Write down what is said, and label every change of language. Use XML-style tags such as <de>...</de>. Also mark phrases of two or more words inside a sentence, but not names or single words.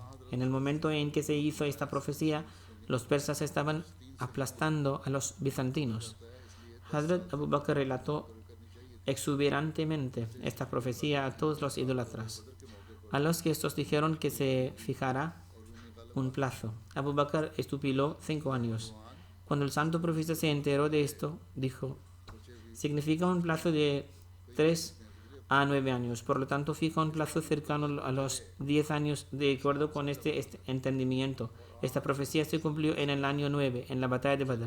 <es>En el momento en que se hizo esta profecía, los persas estaban aplastando a los bizantinos. Hazrat Abu Bakr relató exuberantemente esta profecía a todos los idólatras, a los que estos dijeron que se fijará un plazo. Abu Bakr estupiló 5 años. Cuando el santo profeta se enteró de esto, dijo: significa un plazo de 3 a 9 años. Por lo tanto, fija un plazo cercano a los 10 años de acuerdo con este entendimiento. Esta profecía se cumplió en el año 9, en la batalla de Badr.</es>